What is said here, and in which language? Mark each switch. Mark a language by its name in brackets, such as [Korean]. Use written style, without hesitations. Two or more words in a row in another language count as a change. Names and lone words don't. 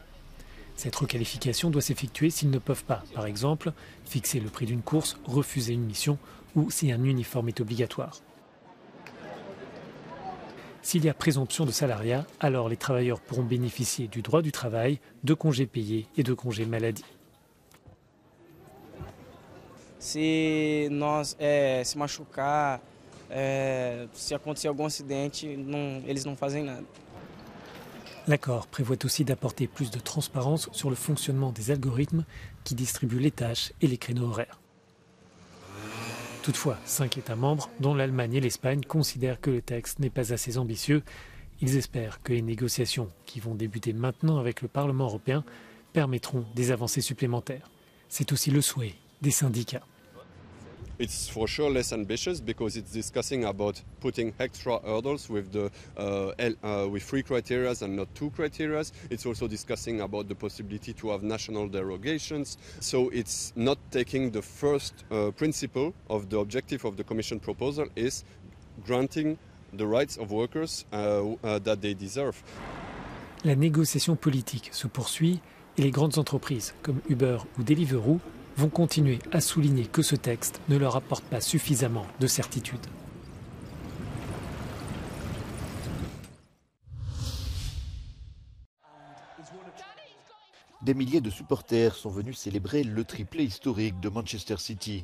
[French] Cette requalification doit s'effectuer s'ils ne peuvent pas, par exemple, fixer le prix d'une course, refuser une mission ou si un uniforme est obligatoire. S'il y a présomption de salariat, alors les travailleurs pourront bénéficier du droit du travail, de congés payés et de congés maladie. [Portuguese] Se nós se machucar, se acontecer algum acidente, eles não fazem nada. [French] L'accord prévoit aussi d'apporter plus de transparence sur le fonctionnement des algorithmes qui distribuent les tâches et les créneaux horaires. Toutefois, 5 États membres, dont l'Allemagne et l'Espagne, considèrent que le texte n'est pas assez ambitieux. Ils espèrent que les négociations, qui vont débuter maintenant avec le Parlement européen, permettront des avancées supplémentaires. C'est aussi le souhait des syndicats. [English] It's for sure less ambitious because it's discussing about putting extra hurdles with with 3 criteria and not 2 criteria. It's also discussing about the possibility to have national derogations. So it's not taking the first principle of the objective of the Commission proposal is granting the rights of workers that they deserve. [French] La négociation politique se poursuit et les grandes entreprises comme Uber ou Deliveroo vont continuer à souligner que ce texte ne leur apporte pas suffisamment de certitude. Des milliers de supporters sont venus célébrer le triplé historique de Manchester City.